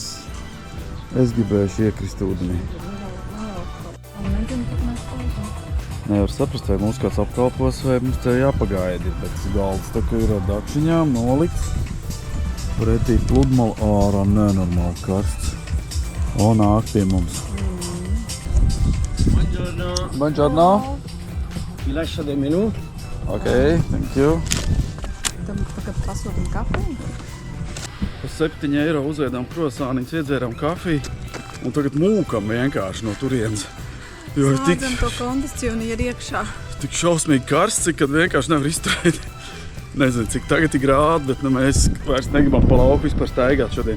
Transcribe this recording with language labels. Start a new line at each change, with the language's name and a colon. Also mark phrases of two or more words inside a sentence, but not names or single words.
Latvian: Es gribēšu iekrist ūdenī. Nevar saprast, vai mums kāds apkalpos, vai mums te jāpagaidi, bet galds tā kā ir ar dakšiņām nolikts. Pretī pludmali ārā nenormāli karsts. O, nāk pie mums.
Italian: Buongiorno. Vi lascio del menù.
English: Ok, thank you.
Latvian: Tam tagad pasūtam kafiju. Par 7 eiro uzveidām krosāniņus, iedzērām kafiju un tagad mūkam vienkārši no turienes. Jo ir tik, Slēdzam to kondicionieru iekšā. tik šausmīgi karsts, kad vienkārši nevar izturēt. Nezinu, cik tagad ir grādi, bet mēs vairs negribam pa lauku vispār staigāt šodien.